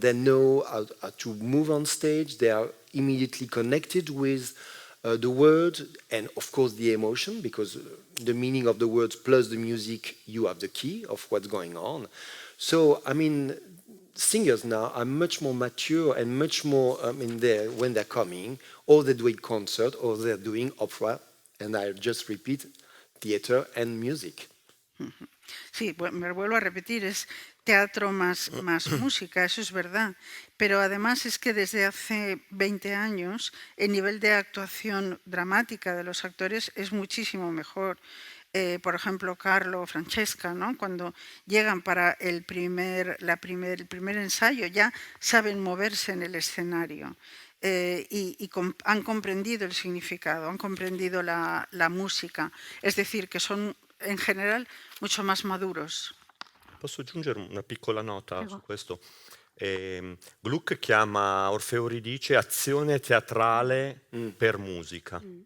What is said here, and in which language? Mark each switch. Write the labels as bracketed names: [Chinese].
[English] They know how to move on stage. They are immediately connected with the word and, of course, the emotion, because the meaning of the words plus the music, you have the key of what's going on. So, I mean, singers now are much more mature and much more, when they're coming, or they're doing concert, or they're doing opera, and I just repeat, theater and music. [Spanish] Sí, me vuelvo a repetir, es teatro más música, eso es verdad. Pero además es que desde hace 20 años el nivel de actuación dramática de los actores es muchísimo mejor. Por ejemplo, Carlo o Francesca, ¿no? Cuando llegan para el primer ensayo ya saben moverse en el escenario. Y han comprendido el significado, han comprendido la música. Es decir, que son [Italian] in generale [Spanish] mucho más maduros. [Italian] Posso aggiungere una piccola nota su questo? Gluck chiama Orfeo Euridice azione teatrale per musica.